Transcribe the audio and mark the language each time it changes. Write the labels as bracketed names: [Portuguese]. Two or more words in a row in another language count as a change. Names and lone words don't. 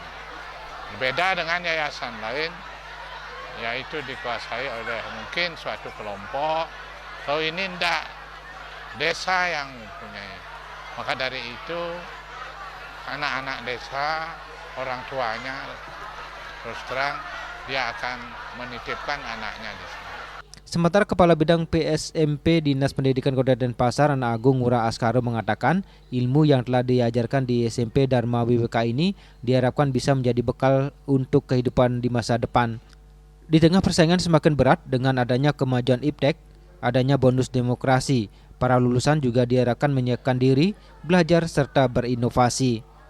[Indonesian] Berbeda dengan yayasan lain, yaitu dikuasai oleh mungkin suatu kelompok. Kalau ini tidak, desa yang mempunyai. Maka dari itu, anak-anak desa, orang tuanya, terus terang dia akan menitipkan anaknya di sini. Sementara Kepala Bidang PSMP Dinas Pendidikan Kota Denpasar, Anak Agung Ngurah Askara mengatakan ilmu yang telah diajarkan di SMP Dharma Wibeka ini diharapkan bisa menjadi bekal untuk kehidupan di masa depan. Di tengah persaingan semakin berat dengan adanya kemajuan iptek, adanya bonus demokrasi, para lulusan juga diharapkan menyiapkan diri, belajar serta berinovasi.